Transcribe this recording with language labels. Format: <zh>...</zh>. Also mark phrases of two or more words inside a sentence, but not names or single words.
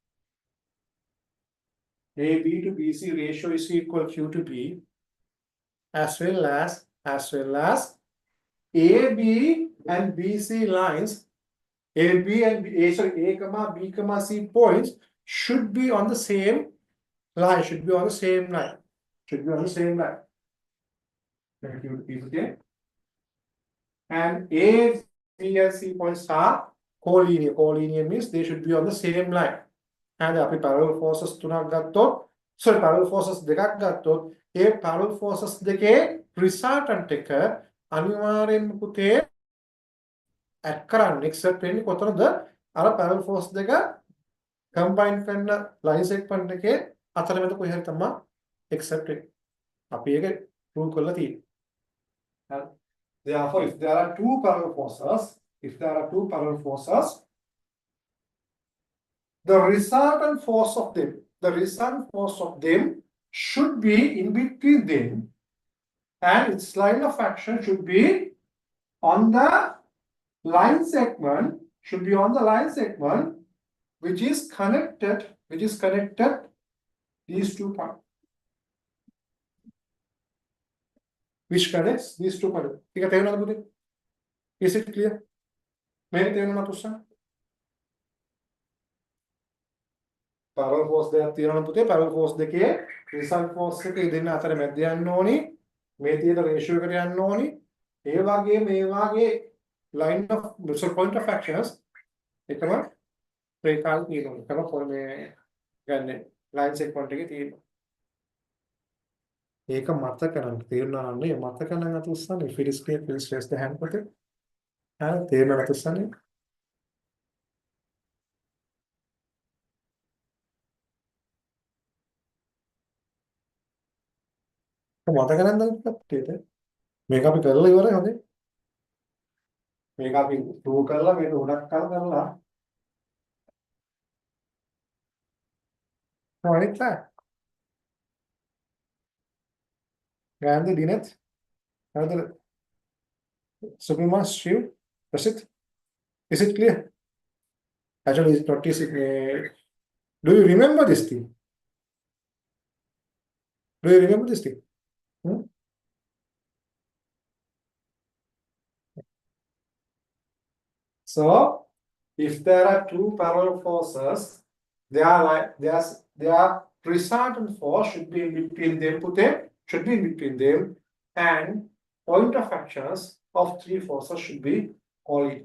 <en>AB to BC ratio is equal Q to P, as well as AB and BC lines, A, B, C points should be on the same line. Okay. And A, B, and C points are collinear. Collinear means they should be on the same line.</en> <si>And අපි</si> <en>parallel forces</en> <si>තුනක් ගත්තොත්,</si> <en>parallel forces</en> <si>දෙකක් ගත්තොත්, ඒ</si> <en>parallel forces</en> <si>දෙකේ resultant එක අනිවාර්යෙන්ම පුතේ add කරන්න except වෙන්නේ කොතනද? අර</si> <en>parallel force</en> <si>දෙක combine කරන</si> <en>line segment</en> <si>එකේ අතරමැද කොහේ හරි තමයි except වෙන්නේ. අපි ඒක prove කරලා තියෙනවා.</si> <en>Therefore, if there are two parallel forces, the resultant force of them should be in between them, and its line of action should be on the line segment, which is connected these two points. Which connects these two points. Is it clear? Parallel force</en> <si>දෙකක් තියෙනවා පුතේ.</si> <en>parallel force</en> <si>දෙකේ</si> <en>resultant force</en> <si>එක දෙන්න අතර මැද යන්න ඕනි. මේ තියෙන ratio එකට යන්න ඕනි. ඒ වගේ මේ වාගේ</si> <en>line of point of actions</en> <si>එකම රේඛාවක් තියෙනවා. එකම මේ ගන්න</si> <en>line segment</en> <si>එකේ තියෙනවා. ඒක මතක නම් තේරුණා නම් නේ මතක නම් අත උස්සන්න.</si> <en>If it is clear, please raise the hand පුතේ.</en> <si>තේරුණා අත උස්සන්න. මතක නැන්ද කට්ටියට මේක අපි කරලා ඉවරයි හොඳේ මේක අපි ප්‍රූව් කරලා මේක උඩක් කරලා කොහොමද ගාන්ධි දිනෙත් හරිද</si> <en>Suprema Shiv Prasit, is it clear? Actually it's not easy. Do you remember this thing? So, if there are two parallel forces, their resultant force should be in between them, and point of actions of three forces should be collinear.</en>